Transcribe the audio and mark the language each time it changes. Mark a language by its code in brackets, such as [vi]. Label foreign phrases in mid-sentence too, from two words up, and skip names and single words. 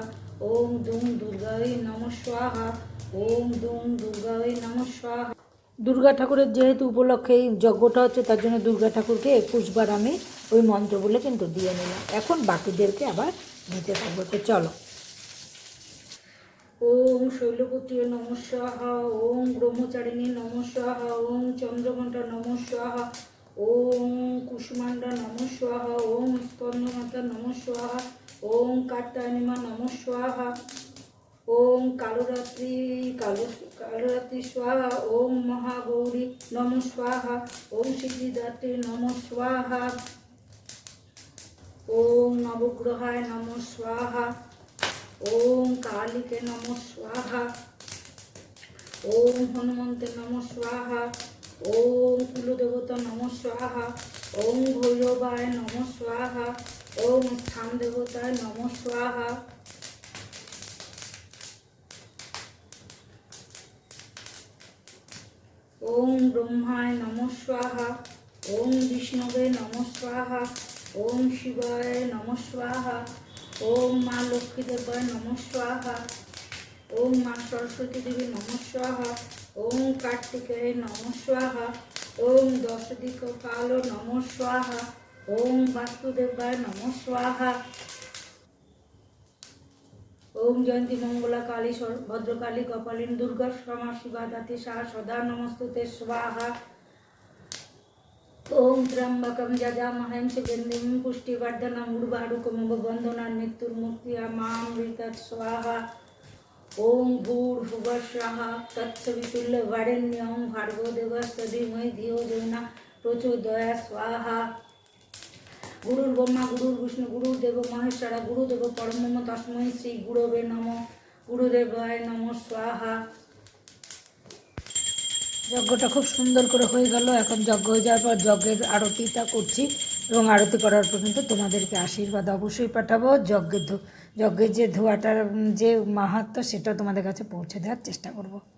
[sa] ওম দুম দুর্গায় নমঃ স্বাহা। ওম দুম দুর্গায় নমঃ স্বাহা। [bn] দুর্গা ঠাকুরের যেহেতু উপলক্ষে এই যজ্ঞটা হচ্ছে, তার জন্য দুর্গা ঠাকুরকে 21 বার আমি ওই মন্ত্র বলে কিন্তু দিয়ে নিলাম। এখন বাকিদেরকে আবার দিতে থাকবো। তো চলো। [sa] ওম শৈলপুত্রী নমঃ স্বাহা। ওম ব্রহ্মচারিণী নমঃ স্বাহা। ওম চন্দ্রঘণ্টা নমঃ স্বাহা। ওম কুষ্মাণ্ডা নমঃ স্বাহা। ওম স্কন্দমাতা নমঃ স্বাহা। ওম কাত্যায়নীমা নমঃ স্বাহা। ওম কালরাত্রি স্বাহা। ওম মহাগৌরী নমঃ স্বাহা। ওম সিদ্ধিদাত্রী নমঃ স্বাহা। ওম নবগ্রহায় নমঃ স্বাহা। ওম কালীকে নমঃ স্বাহা, ওম হনুমন্তে নমঃ স্বাহা, ওম কুলদেবতা নমঃ স্বাহা, ওম ভৈরবায় নমঃ স্বাহা, ওম স্থান দেবতায় নমঃ স্বাহা, ওম ব্রহ্মায় নমঃ স্বাহা, ওম বিষ্ণবে নমঃ স্বাহা, ওম শিবায় নমঃ স্বাহা, ওম মা লক্ষ্মী দেবায় নমঃ স্বাহা, ওম মা সরস্বতী দেবী নমঃ স্বাহা, ওম কার্তিকেয় নমঃ স্বাহা, ওম দশদিক্পাল নমঃ স্বাহা, ওম বাস্তুদেবায় নমঃ স্বাহা, ওম জয়ন্তী মঙ্গলা কালী ভদ্রকালী কপালিনী দুর্গা ক্ষমা শিবা দাতি সাহা সদা নমস্তুতে স্বাহা, ওম ত্র্যম্বকম যজামহে সুগন্ধিম পুষ্টিবর্ধনম উর্বারুকমিব বন্ধনান মৃত্যুর্মুক্তিয়মামৃতৎ স্বাহা, ওম ভূর্ভুবঃ স্বাহা তৎসবিতুল্যবরেণ্যং ভার্গো দেবস্য ধীমহি ধিয়ো যো নঃ প্রচোদয়াৎ স্বাহা, গুরুর ব্রহ্মা গুরুর বিষ্ণু গুরুদেব মহেশ্বরা গুরুদেব পরমম তস্मै শ্রী গুরবে নমঃ, গুরুদেবায় নমঃ স্বাহা। [bn] যজ্ঞটা খুব সুন্দর করে হয়ে গেল। এখন যজ্ঞ হয়ে যাওয়ার পর যজ্ঞের আরতিটা করছি এবং আরতি করার পর কিন্তু তোমাদেরকে আশীর্বাদ অবশ্যই পাঠাবো। যজ্ঞের যে ধোঁয়াটার যে মাহাত্ম্য সেটা তোমাদের কাছে পৌঁছে দেওয়ার চেষ্টা করব।